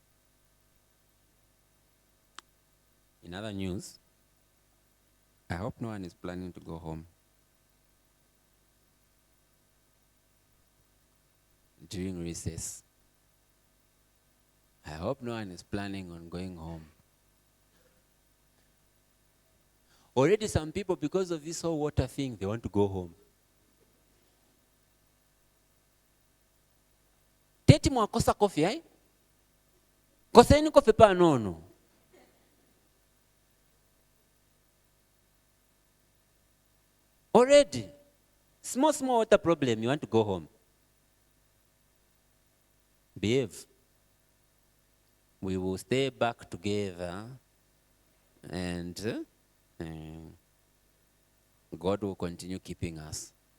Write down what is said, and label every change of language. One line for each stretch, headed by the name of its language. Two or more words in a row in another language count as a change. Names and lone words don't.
English: In other news, I hope no one is planning to go home during recess. I hope no one is planning on going home. Already some people, because of this whole water thing, they want to go home.
Bemba: Teti mwakosa kofi, eh? Koseni kofi pa nono.
English: Already, small water problem, you want to go home. Behave. We will stay back together and God will continue keeping us.